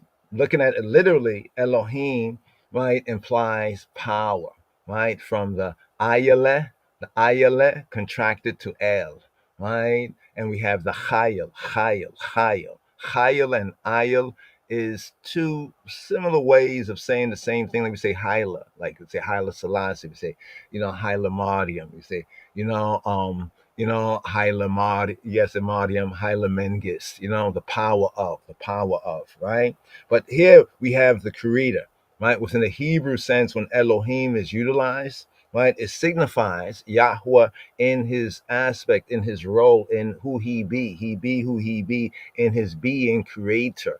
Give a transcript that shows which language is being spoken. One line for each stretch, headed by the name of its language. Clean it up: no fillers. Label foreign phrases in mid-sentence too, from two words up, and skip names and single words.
English: Looking at it literally, Elohim, right, implies power, right? From the Ayale contracted to El, right? And we have the Chayil and Ayel is two similar ways of saying the same thing. Like we say Hyla, like we say Hyla Selassie, we say, Hyla Mardium, we say, Hyla Mard, yes, Mardium, Hyla Mengis, the power of, right? But here we have the creator, right? Within the Hebrew sense, when Elohim is utilized, right, it signifies Yahweh in his aspect, in his role, in who he be. He be who he be in his being creator.